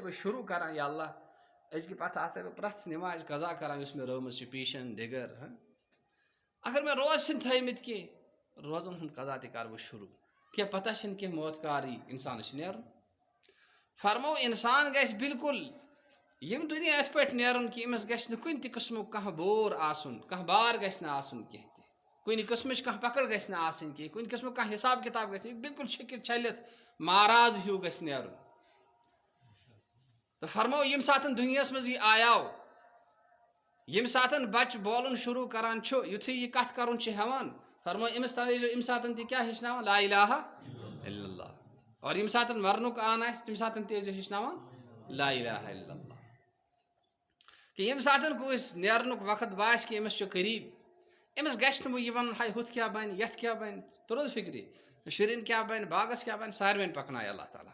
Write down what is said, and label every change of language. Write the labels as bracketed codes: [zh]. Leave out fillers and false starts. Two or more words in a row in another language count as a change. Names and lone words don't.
[ks] بہ شروع کران یا اللہ أزکہِ پتہٕ آسے بہ پرٛٮ۪تھ نماز قضا کران یُس مے رٲومٕژ چھِ پیشن دِگر اگر مے روز چھِنہٕ تھٲیمٕتۍ کینٛہہ روزن ہُنٛد قضا تہِ کرٕ بہٕ شروع کینٛہہ پتہ چھنہٕ کینٛہہ موت کار یی انسانس چھُ نیرُن فرمو انسان گژھِ بالکل یم دنیا یتھ پٲٹھۍ نیرُن کہ أمِس گژھِ نہٕ کُنہِ تہِ قٕسمُک کانٛہہ بور آسُن کانٛہہ بار گژھِ نہٕ آسُن کینٛہہ تہِ کُنہِ قٕسمٕچ کانٛہہ پکڑ گژھِ نہٕ آسٕنۍ کینٛہہ کُنہِ قٕسمُک کانٛہہ حساب کتاب گژھِ نہٕ بالکل چھٔکِتھ چھٔلِتھ مہراز ہیوٗ گژھِ نیرُن تو فرمو یم ساتن دنیاہس منٛز یہِ آیاو یم ساتن بچہ بولُن شروع کران چھُ یُتھُے یہِ کتھ کرُن چھُ ہٮ۪وان فرمو أمِس تھٲیزیو امہِ ساتن تہِ کیٛاہ ہیٚچھناوان [ar] لا الہ الا اللہ [ks] اور یم ساتن مرنُک آن آسہِ تمہِ ساتن تہِ ٲسۍزیو ہیٚچھناوان [ar] لا الہ الا اللہ [ks] کہ یم ساتن کٲنٛسہِ نیرنُک وقت باسہِ کہ أمِس چھُ قریٖب أمِس گژھِ نہٕ وۄنۍ یہِ وَنُن ہاے ہُتھ کیٛاہ بنہِ یتھ کیٛاہ بنہِ تروٚز فکرِ شُرٮ۪ن کیٛاہ بنہِ باغس کیٛاہ بنہِ ساروٮ۪ن پکنایہِ اللہ تعالیٰ